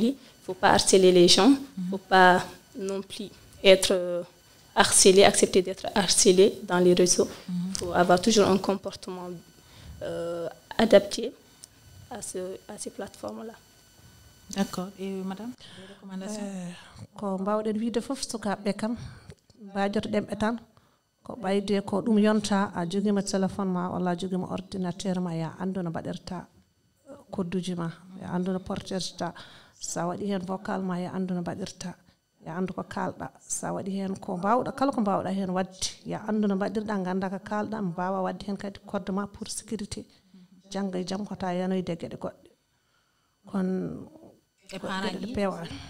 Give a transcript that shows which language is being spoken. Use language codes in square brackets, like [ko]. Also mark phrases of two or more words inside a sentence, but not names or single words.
[fr] Il ne faut pas harceler les gens, il ne faut pas non plus être harcelé, accepter d'être harcelé dans les réseaux. Il faut avoir toujours un comportement adapté à ces plateformes-là. D'accord. Et madame, les recommandations? [ff] Ko mbawɗen wiide fof sukaɓe kam mbajotoɗen ɓe tan ko ɓayde ko ɗum yonta a joguima téléphone ma walla a joguima ordinateur ma ya andu no mbaɗirta kodduji ma ya andu no porterta sa waɗi hen vocal ma ya andu no mbaɗirta ya andu ko kalɗa sa waɗi hen ko mbawɗa kala ko mbawɗa hen wadde ya andu no mbaɗirɗa ganda ko kalɗa mbawa wadde hen kadi code ma [fr] pour sécurité [ff] jangga e jaam ko ta yanoyde gueɗe goɗɗe kon gueɗe pewa